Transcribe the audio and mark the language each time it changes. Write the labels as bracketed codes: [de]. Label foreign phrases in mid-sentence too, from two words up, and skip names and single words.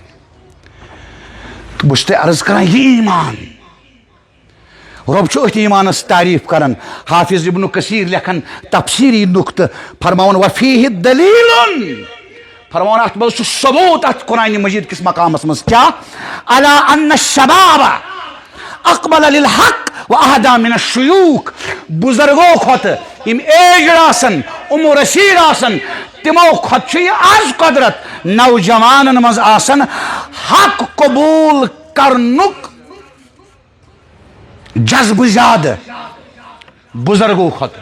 [ks] تہٕ بہٕ چھُس تۄہہِ عرض کران یہِ ایٖمان رۄب چھُ أتھۍ ایٖمانس تعریٖف کران. حافظ ابن کثیر لیکھان تفسیری نقطہ فرماوان [ar] وفیہ دلیل [ks] فرماوان اتھ منٛز چھُ ثبوت اتھ قرآن مجید کس مقامس منٛز کیٛاہ [ar] علی ان الشباب اقبل للحق واہدا من الشیوخ. [ks] بزرگو کھۄت یِم ایجڈ آسن عمر رسیٖد آسن تمو کھۄت چھُ یہِ آز قدرت نوجوانن منٛز آسن حق قبوٗل کرنُک جذبہٕ زیادٕ بزرگو کھۄتہٕ.